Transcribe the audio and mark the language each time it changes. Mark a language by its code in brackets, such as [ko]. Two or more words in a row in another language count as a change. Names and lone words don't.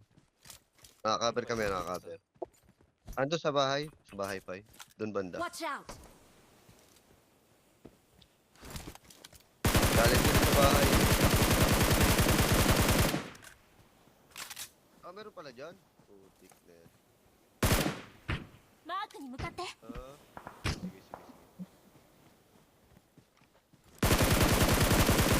[tl] Nakaka-cover kami, nakaka-cover. Ando sa bahay, Pay. Doon banda. [en] Watch out! [tl] Galing dito sa bahay. Ah, meron pala dyan? Putik na yan. [ja] マークに向かって [tl] Ah, sige.